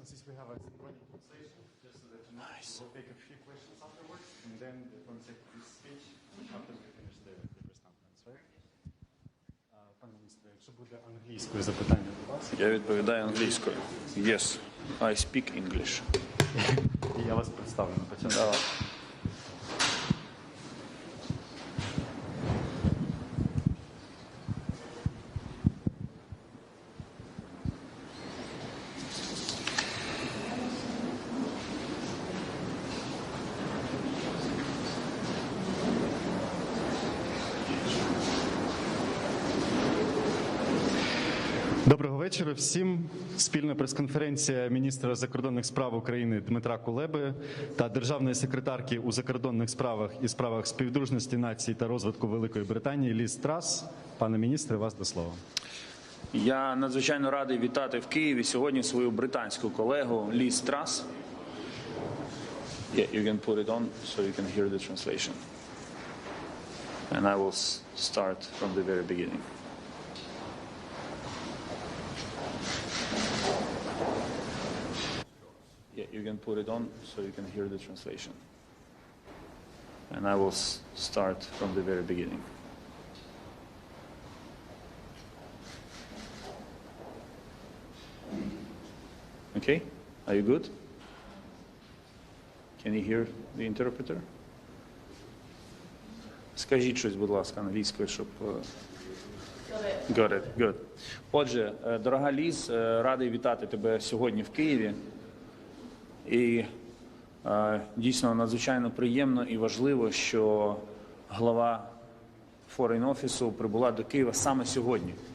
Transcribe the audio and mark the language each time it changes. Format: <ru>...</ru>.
<en>we have a synchronic translation, just so that you know. Nice. We'll take a few questions afterwards, and then we're going to take this speech after we finish the press conference, right?</en> <uk>Пане міністре, якщо буде англійською запитання до вас, Я відповідаю англійською.</uk> <en>Yes, I speak English.</en> <uk>і я вас представлю на початку. Давай. Доброго вечора всім. Спільна прес-конференція міністра закордонних справ України Дмитра Кулеби та державної секретарки у закордонних справах і справах співдружності націй та розвитку Великої Британії Ліз Трас. Пане міністре, вас до слова. Я надзвичайно радий вітати в Києві сьогодні свою британську колегу Ліз Трас.</uk> <en>Yeah, you can put it on so you can hear the translation. And I will start from the very beginning. Yeah, you can put it on so you can hear the translation. And I will start from the very beginning. Okay, are you good? Can you hear the interpreter?</en> <uk>Скажіть щось, будь ласка, англійською, щоб...</uk> <en>Got it. Good.</en> <uk>Отже, дорога Ліз, радий вітати тебе сьогодні в Києві. І дійсно надзвичайно приємно і важливо, що глава Foreign Office прибула до Києва саме сьогодні.</uk>